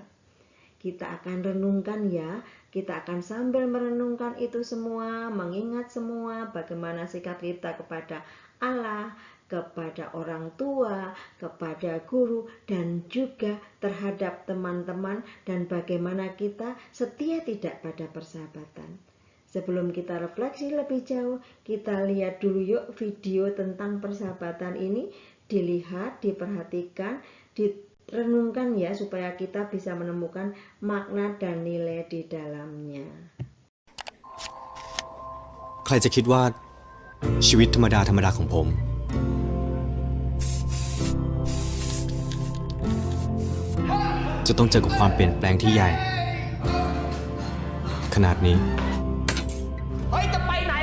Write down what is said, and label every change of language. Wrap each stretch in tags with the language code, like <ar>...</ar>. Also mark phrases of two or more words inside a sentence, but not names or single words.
<id>Kita akan renungkan ya, kita akan sambil merenungkan itu semua, mengingat semua bagaimana sikap kita kepada Allah, kepada orang tua, kepada guru, dan juga terhadap teman-teman, dan bagaimana kita setia tidak pada persahabatan. Sebelum kita refleksi lebih jauh, kita lihat dulu yuk video tentang persahabatan ini. Dilihat, diperhatikan, direnungkan ya supaya kita bisa menemukan makna dan nilai di dalamnya.</id> <th>ใครจะคิดว่าชีวิตธรรมดาของผมจะต้องเจอกับความเปลี่ยนแปลงที่ใหญ่ขนาดนี้ เฮ้ยจะไป</th>